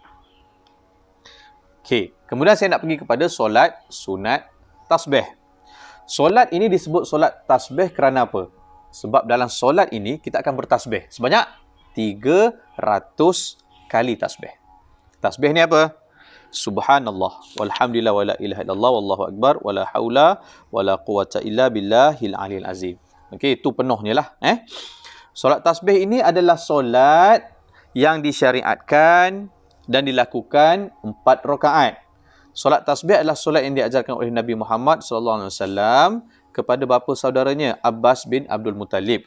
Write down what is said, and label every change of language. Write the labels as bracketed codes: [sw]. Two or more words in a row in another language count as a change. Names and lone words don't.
[ms] Okey, kemudian saya nak pergi kepada solat sunat tasbih. Solat ini disebut solat tasbih kerana apa? Sebab dalam solat ini kita akan bertasbih sebanyak 300 kali tasbih. Tasbih ni apa? [ar] سبحان الله والحمد لله ولا إله إلا الله والله أكبر ولا حول ولا قوة إلا بالله العلي العظيم. [ms] Okey, itu penuhnya lah. Solat tasbih ini adalah solat yang disyariatkan dan dilakukan 4 rakaat. Solat tasbih adalah solat yang diajarkan oleh Nabi Muhammad SAW kepada bapa saudaranya Abbas bin Abdul Muttalib.